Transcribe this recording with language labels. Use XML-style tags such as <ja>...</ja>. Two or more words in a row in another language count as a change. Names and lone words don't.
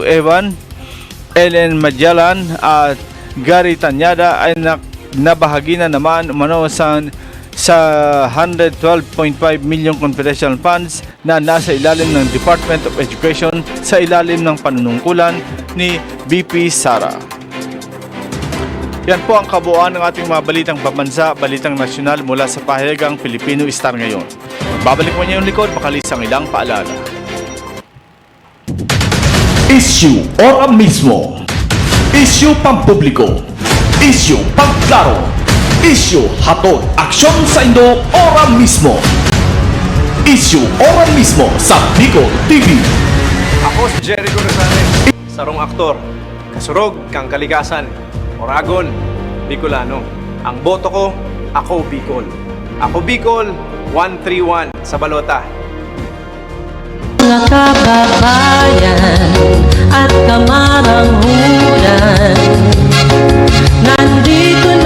<tl>Evan, Ellen Magellan at Gary Tanyada ay nabahagi na naman umano sa 112.5 million</tl> <en>confidential funds</en> <tl>na nasa ilalim ng Department of Education sa ilalim ng panunungkulan ni VP Sara. Yan po ang kabuuan ng ating mga balitang pambansa, balitang nasyonal mula sa pahayagang Pilipino Star ngayon. Magbabalik mo niya yung likod, makalis ang ilang paalala. Issue ora mismo.</tl> <bik>Issue pampubliko. Issue pagklaro. Issue hatod aksyon sa Indo ora mismo. Issue ora mismo sa Bicol TV. Ako si Jericho Rosales, sarong aktor, kasurog kang kalikasan, Oragon, Bicolano. Ang boto ko, ako Bicol. Ako Bicol, 131 sa balota.</bik> <tl>Mga kababayan at kamaranghulan, nandito</tl>